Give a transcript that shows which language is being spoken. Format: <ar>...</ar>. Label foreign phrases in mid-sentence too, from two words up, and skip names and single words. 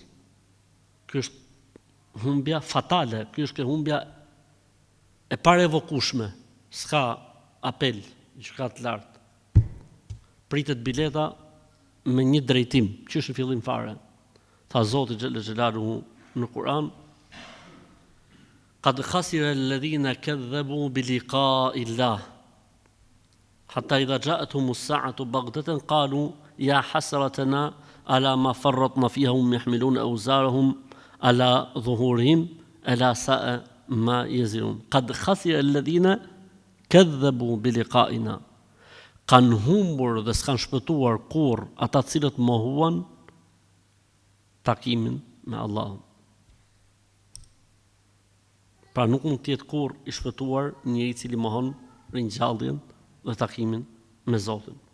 <sq>Ky është humbja fatale, ky është humbja e parevokueshme. S'ka apel, gjykat lart. Pritet bileta me një drejtim, që është në fillim fare. Tha Zoti</sq> <ar>جل جلاله</ar> <sq>në Kur'an:</sq> <ar>قد خسر الذين كذبوا بلقاء الله حتى إذا جاءتهم الساعة بغتة قالوا يا حسرتنا على ما فرطنا فيها هم يحملون أوزارهم على ظهورهم ألا ساء ما يزرون. قد خسر الذين كذبوا بلقائنا.</ar> <sq>Kanë humbur dhe s'kan shpëtuar kur ata cilët mohuan takimin me Allahun. Pra nuk mund të jetë kur i shpëtuar njëri i cili mohon ringjalljen dhe takimin me Zotin.</sq>